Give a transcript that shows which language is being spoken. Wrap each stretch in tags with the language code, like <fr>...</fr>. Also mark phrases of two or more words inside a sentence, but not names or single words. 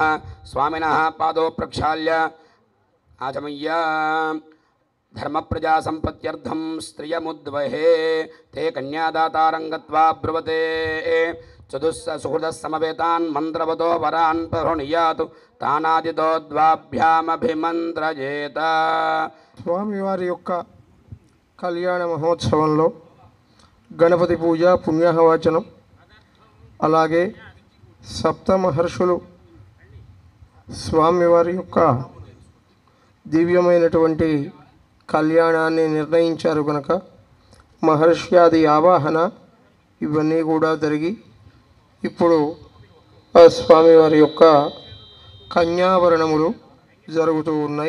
<sa>स्वामिनः पादौ प्रक्षाल्य आचमय्य। धर्मप्रजासम्पत्त्यर्थं स्त्रियमुद्वहे ते कन्यादातारं गत्वा ब्रुवते चतुस्सुहृदः समवेतान् मन्त्रवतो वरान् प्रहृणीयात् तानादितो द्वाभ्यामभिमन्त्रयेत।</sa> <te>స్వామివారి యొక్క కళ్యాణ మహోత్సవంలో గణపతి పూజ పుణ్యాహవచనం అలాగే సప్త మహర్షులు స్వామివారి యొక్క దివ్యమైనటువంటి కళ్యాణాన్ని నిర్ణయించారు కనుక మహర్ష్యాది ఆవాహన ఇవన్నీ కూడా జరిగి ఇప్పుడు ఆ స్వామివారి యొక్క కన్యావరణములు జరుగుతూ ఉన్నాయి.</te>